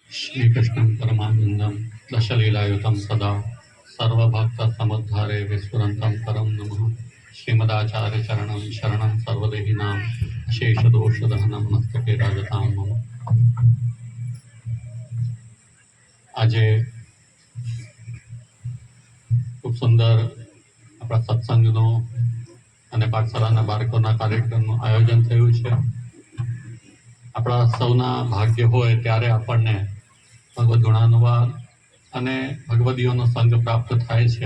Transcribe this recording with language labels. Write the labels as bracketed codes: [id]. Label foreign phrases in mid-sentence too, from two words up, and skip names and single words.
[sa] श्रीकृष्णं परमानन्दं दशलीलायुतं सदा सर्वभक्तसमुद्धारे विस्फुरन्तं परं नमः श्रीमदाचार्यचरणं शरणं सर्वदेहिनां अशेषदोषदहनं मस्तके राजतां मम। [gu] આજે ખૂબ સુંદર આપણા સત્સંગનું અને પાઠશાળાના બાળકોના કાર્યક્રમનું આયોજન થયું છે। આપણા સૌના ભાગ્ય હોય ત્યારે આપણને ભગવદ્ ગુણાનુવાદ અને ભગવદીઓનો સંગ પ્રાપ્ત થાય છે।